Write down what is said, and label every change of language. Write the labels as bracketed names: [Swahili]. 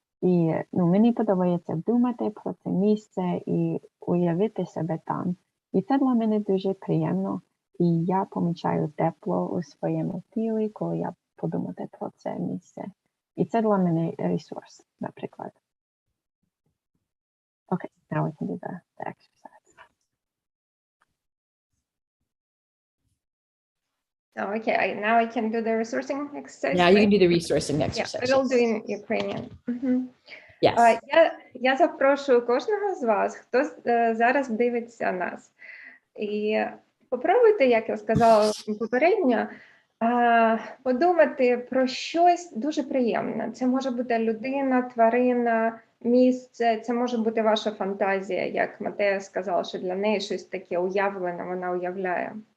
[Ukrainian] І мені подобається думати про це місце і уявити себе там. І це для мене дуже приємно. І я помічаю тепло у своєму тілі, коли я подумати про це місце. І це для мене ресурс, наприклад. [English] Okay, now we can do the exercise. Okay, now I can do the resourcing exercise. Yeah, you can do the resourcing exercise. Yeah, I will do in Ukrainian. Yes. [Ukrainian] Я запрошую кожного з вас, хто зараз дивиться нас. І попробуйте, як я сказала попередньо, подумати про щось дуже приємне. Це може бути людина, тварина, місце, це може бути ваша фантазія, як Матея сказала, що для неї щось таке уявлене, вона уявляє.